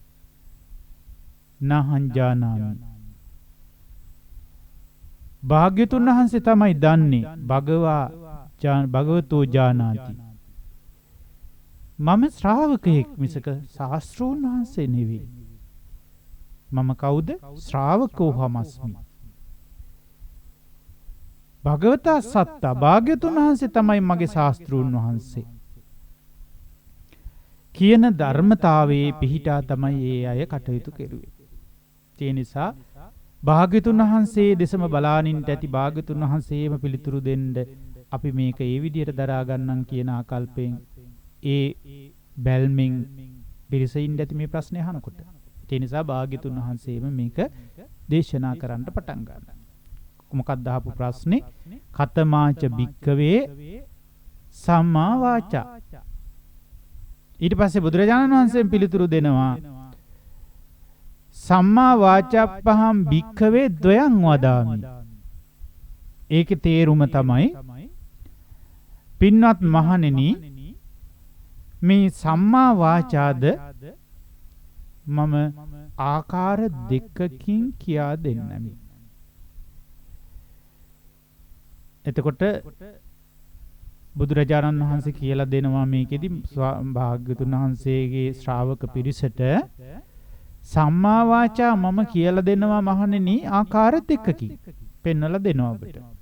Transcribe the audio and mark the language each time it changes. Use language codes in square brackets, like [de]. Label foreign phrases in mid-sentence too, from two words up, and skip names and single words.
[pi] නහං ජානාමි. [si] භාග්‍යතුන් වහන්සේ තමයි දන්නේ. [pi] භගවතෝ ජානාති. [si] මම ශ්‍රාවකෙක් මිසක ශාස්ත්‍රෝන් වහන්සේ නෙවෙයි. මම කවුද? [pi] ශ්‍රාවකෝ හමස්මි. භගවතා සත්තා [si] භාග්‍යතුන් වහන්සේ තමයි මගේ ශාස්ත්‍රූන් වහන්සේ. කියන ධර්මතාවයේ පිහිටා තමයි ඒ අය කටයුතු කෙරුවේ. ඒ නිසා භාග්‍යතුන් වහන්සේ දෙසම බලානින්ට ඇති භාග්‍යතුන් වහන්සේම පිළිතුරු දෙන්න අපි මේක ඒ විදිහට දරා ගන්නම් කියන ආකල්පයෙන් ඒ බැල්මින් පිරිසින් ඇති මේ ප්‍රශ්නේ අහනකොට. ඒ නිසා භාග්‍යතුන් වහන්සේම මේක දේශනා කරන්න පටන් ගන්නවා. මොකක්ද අහපු ප්‍රශ්නේ? [pi] කතමාච භික්කවේ සම්මා වාචා. [si] ඊට පස්සේ බුදුරජාණන් වහන්සේ පිළිතුරු දෙනවා [pi] සම්මා වාචාප්පහම් භික්ඛවේ ද්වයං වදාමි. [si] ඒකේ තේරුම තමයි පින්වත් මහණෙනි මේ සම්මා වාචාද මම ආකාර දෙකකින් කියා දෙන්නමි. එතකොට බුදුරජාණන් වහන්සේ කියලා දෙනවා මේකෙදි භාග්‍යතුන් වහන්සේගේ ශ්‍රාවක පිරිසට සම්මා වාචා මම කියලා දෙනවා මහණෙනි ආකාර දෙකකින් පෙන්වලා දෙනවා ඔබට.